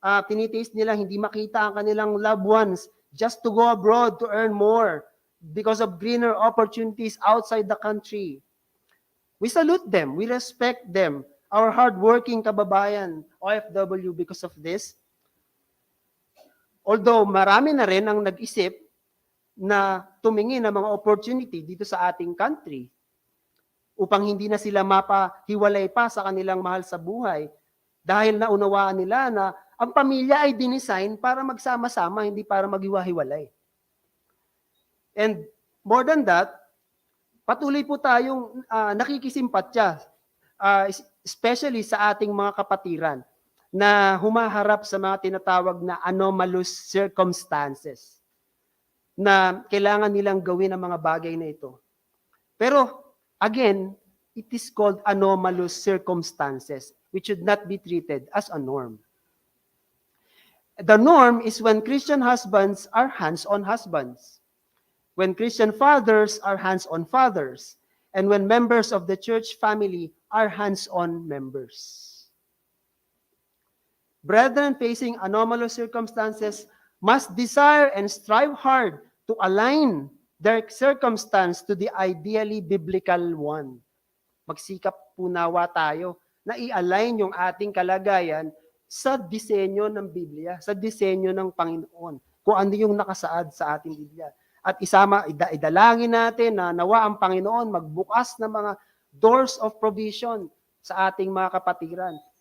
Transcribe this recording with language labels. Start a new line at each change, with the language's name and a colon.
Filipino: Tinitiis nila hindi makita ang kanilang
English: loved ones just to go abroad to earn more because of greener opportunities outside the country. We salute them, we respect them, our hardworking kababayan, OFW, because of this.
Filipino: Although marami na rin ang nag-isip na tumingin ng mga opportunity dito sa ating country upang hindi na sila mapahiwalay pa sa kanilang mahal sa buhay dahil naunawaan nila na ang pamilya ay dinesign para magsama-sama, hindi para maghiwa-hiwalay. And more than that, patuloy po tayong nakikisimpatya, especially sa ating mga kapatiran na humaharap sa mga tinatawag na anomalous circumstances na kailangan nilang gawin ang mga bagay na ito.
English: Pero, again, it is called anomalous circumstances which should not be treated as a norm. The norm is when Christian husbands are hands-on husbands, when Christian fathers are hands-on fathers, and when members of the church family are hands-on members. Brethren facing anomalous circumstances must desire and strive hard to align their circumstance to the ideally biblical one.
Filipino: Magsikap po nawa tayo na i-align yung ating kalagayan sa disenyo ng Biblia, sa disenyo ng Panginoon, kung ano yung nakasaad sa ating Biblia. At idalangin natin na nawa ang Panginoon magbukas ng mga
English: doors of provision
Filipino: sa ating mga kapatiran.